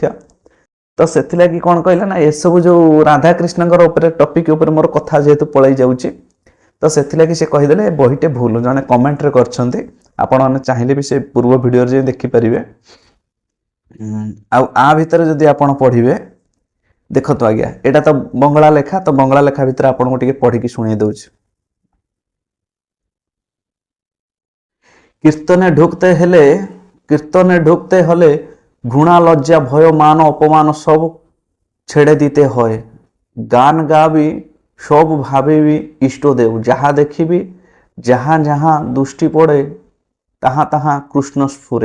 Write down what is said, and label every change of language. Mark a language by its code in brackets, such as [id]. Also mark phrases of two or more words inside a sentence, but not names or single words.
[or] ତ ସେଥିଲାଗି କ'ଣ କହିଲେ ନା, ଏସବୁ ଯେଉଁ ରାଧାକୃଷ୍ଣଙ୍କର ଉପରେ ଟପିକ୍ ଉପରେ ମୋର କଥା ଯେହେତୁ ପଳେଇ ଯାଉଛି, ତ ସେଥିଲାଗି ସେ କହିଦେଲେ ଏ ବହିଟେ ଭୁଲ। ଜଣେ କମେଣ୍ଟରେ କରିଛନ୍ତି, ଆପଣମାନେ ଚାହିଁଲେ ବି ସେ ପୂର୍ବ ଭିଡ଼ିଓରେ ଯାଇ ଦେଖିପାରିବେ। ଆଉ ଆ ଭିତରେ ଯଦି ଆପଣ ପଢ଼ିବେ, ଦେଖନ୍ତୁ ଆଜ୍ଞା, ଏଇଟା ତ ବଙ୍ଗଳା ଲେଖା, ତ ବଙ୍ଗଳା ଲେଖା ଭିତରେ ଆପଣଙ୍କୁ ଟିକେ ପଢ଼ିକି ଶୁଣେଇ ଦେଉଛି। [bn] কীর্তনে ঢুকতে হলে ঘৃণা লজ্জা ভয় মান অপমান সব ছেড়ে দিতে হয়। গান গাবি সব ভাবিবি ইষ্টদেব, যাহা দেখিবি যাহা যাহা দুষ্টি পড়ে তাহা তাহা কৃষ্ণ স্ফুরে।